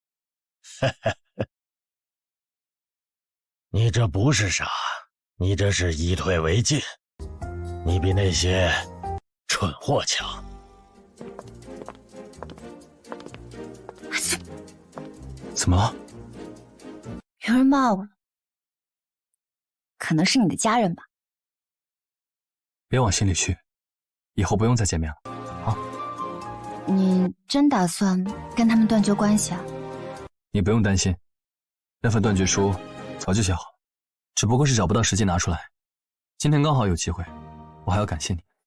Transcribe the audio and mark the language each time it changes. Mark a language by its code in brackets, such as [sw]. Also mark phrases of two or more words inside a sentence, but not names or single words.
[zh] 你這不是傻，你這是以退為進。你比那些蠢貨強。怎麼了？有人罵我了，可能是你的家人吧。別往心裡去，以後不用再見面了啊。你真打算跟他們斷絕關係啊？你不用擔心，那份斷絕書早就寫好了，只不過是找不到時機拿出來。今天剛好有機會，我還要感謝你。